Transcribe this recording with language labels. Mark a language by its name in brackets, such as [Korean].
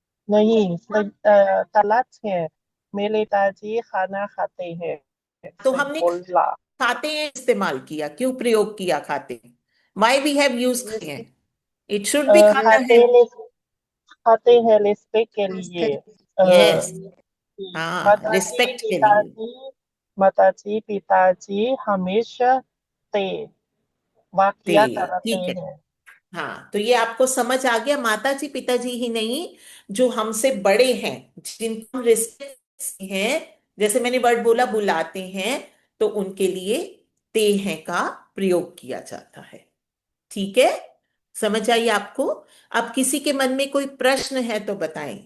[Hindi] नहीं, गलत है। मेरे दादी खाना खाते हैं, तो सही हमने बोला। खाते हैं इस्तेमाल किया, क्यों प्रयोग किया खाते हैं? [English] Why we have use खाते हैं? It should be खाता है। [Hindi] खाते हैं रिस्पेक्ट के लिए। यस, हाँ, माताजी रिस्पेक्ट के लिए। पिताजी हमेशा ते वाक्य करते ठीक है। हैं। हाँ, तो ये आपको समझ आ गया, माता जी पिताजी ही नहीं, जो हमसे बड़े हैं, जिनको हम रिस्पेक्ट हैं, जैसे मैंने वर्ड बोला बुलाते हैं, तो उनके लिए ते हैं का प्रयोग किया जाता है। ठीक है, समझ आई आपको? अब किसी के मन में कोई प्रश्न है तो बताएं।